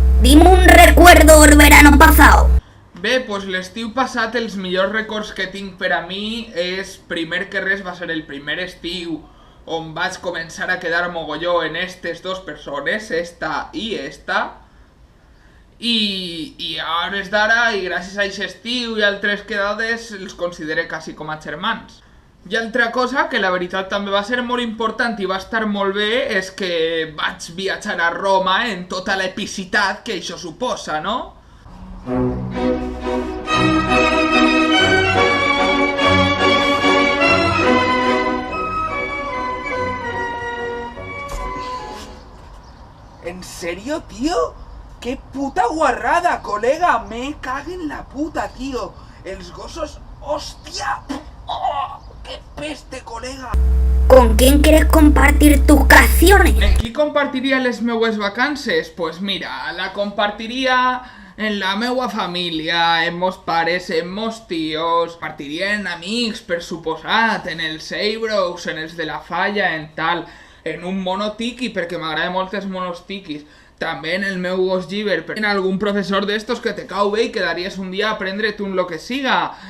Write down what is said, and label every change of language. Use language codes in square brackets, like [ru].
[es] Dime un recuerdo del verano pasado. [ca] Bé, doncs l'estiu passat els millors records que tinc per a mi és, primer que res, va ser el primer estiu on vaig començar a quedar mogolló en estes dos persones, esta i esta. I a hores d'ara, i gràcies a aquest estiu i altres quedades, els considere quasi com a germans. I altra cosa, que la veritat també va ser molt important i va estar molt bé, és que vaig viatjar a Roma en tota l'epicitat que això suposa, no? [es] ¿En serio, tío? ¡Qué puta guarrada, colega! Me cago en la puta, tío. [ca] Els gossos... [es] ¡Hostia! ¡Oh! ¡Qué peste, colega! ¿Con quién quieres compartir tus canciones? [ca] ¿En qui compartiria les meues vacances? Pues mira, la compartiria en la meua família, en mos pares, en mos tios, compartiria en amics, per suposat, en els Eibros, en els de la Falla, en tal, en un mono tiki, perquè m'agrada molt els monos tiquis. També en el meu gos Giver, en algun professor d'estos que te cau bé i quedaries un dia a aprendre't un lo que siga.